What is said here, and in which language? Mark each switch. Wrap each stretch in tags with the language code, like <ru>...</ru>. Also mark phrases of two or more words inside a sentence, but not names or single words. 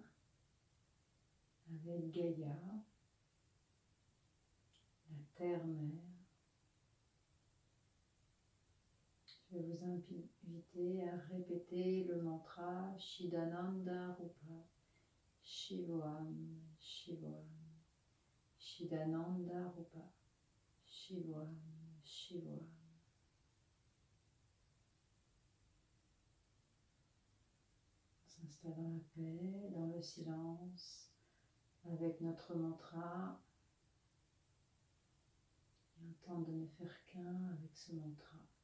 <fr>avec Gaïa, la Terre-Mère. Je vais vous inviter à répéter le mantra</fr> <sa>चिदानन्द रूप, शिवोहम्, शिवोहम्, चिदानन्द रूप, शिवोहम्, शिवोहम्.</sa> <fr>On s'installe dans la paix, dans le silence, avec notre mantra. Et un temps de ne faire qu'un avec ce mantra.</fr>